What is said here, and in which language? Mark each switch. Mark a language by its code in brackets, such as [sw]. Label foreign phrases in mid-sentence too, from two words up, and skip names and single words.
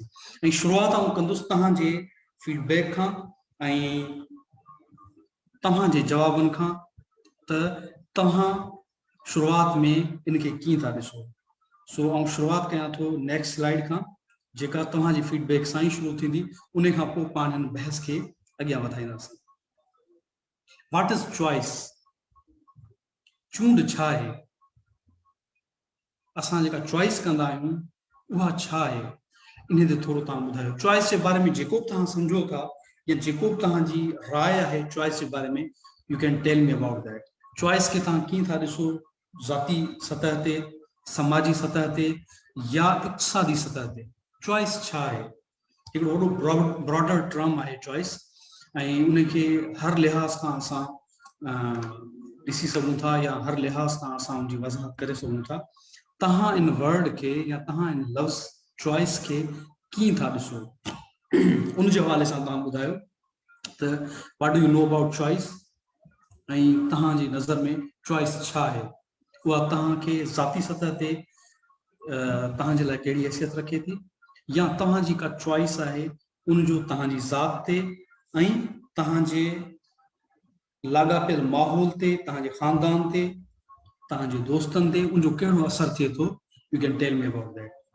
[sd] ऐं शुरूआत आउं कंदुसि तव्हांजे फीडबैक खां ऐं तव्हांजे जवाबनि खां त तव्हां शुरूआत में इनखे कीअं था ॾिसो। सो आउं शुरूआत कयां थो [en] next slide [sd] खां, जेका तव्हांजी फीडबैक सां ई शुरू थींदी। उन खां पोइ पाण हिन बहस खे अॻियां वधाईंदासीं। [en] What is choice? [sd] चूंड छा आहे? असां जेका चॉइस कंदा आहियूं उहा छा आहे, इन ते थोरो तव्हां ॿुधायो। चॉइस जे बारे में जेको बि तव्हां सम्झो था या जेको बि तव्हांजी राय आहे चॉइस जे बारे में, [en] You can tell me about that. [sd] चॉइस खे तव्हां कीअं था ॾिसो, ज़ाती सतह ते, समाजी सतह ते या इक़्तिसादी सतह ते? चॉइस छा आहे? हिकिड़ो वॾो [en] broader term [sd] आहे चॉइस, ऐं उनखे हर लिहाज़ खां असां ॾिसी सघूं था या हर लिहाज़ खां असां उनजी वज़ाहत करे सघूं था। तव्हां इन वर्ड खे या तव्हां इन लफ़्ज़ चॉइस खे कीअं था ॾिसो, उन जे हवाले सां तव्हां ॿुधायो त [en] what do you know about choice, [sd] ऐं तव्हांजी नज़र में चॉइस छा आहे? उहा तव्हांखे ज़ाती सतह ते तव्हांजे लाइ कहिड़ी हैसियत रखे थी, या तव्हांजी का चॉइस आहे उनजो तव्हांजी ज़ात ते ऐं तव्हांजे लाॻापियल माहौल ते, तव्हांजे ख़ानदान ते, तव्हांजे दोस्तनि ते उनजो कहिड़ो असर थिए थो? [en] You can tell me about that.